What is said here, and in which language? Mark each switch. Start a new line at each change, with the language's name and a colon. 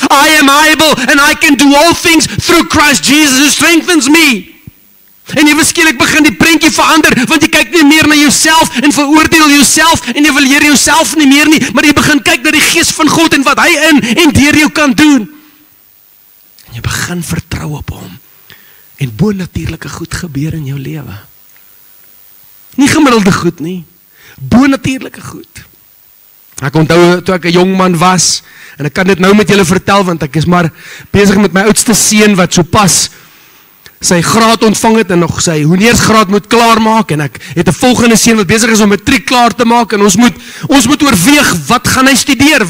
English: I am able and I can do all things through Christ Jesus who strengthens me.
Afrikaans: En jy skielik begin die prentjie verander, want jy kyk nie meer na jouself en veroordeel jouself en evalueer jouself nie meer nie, maar jy begin kyk na die Gees van God en wat hy in en deur jou kan doen. En jy begin vertrou op hom. En bonatuurlike goed gebeur in jou lewe. Nie gemiddelde goed nie, bonatuurlike goed. Ek onthou toe ek 'n jong man was, en ek kan dit nou met julle vertel, want ek is maar besig met my oudste seun wat so pas sy graad ontvang het en nog sy honeursgraad moet klaarmaak en ek het 'n volgende seun wat besig is om matriek klaar te maak en ons moet oorweeg, wat gaan hy studeer?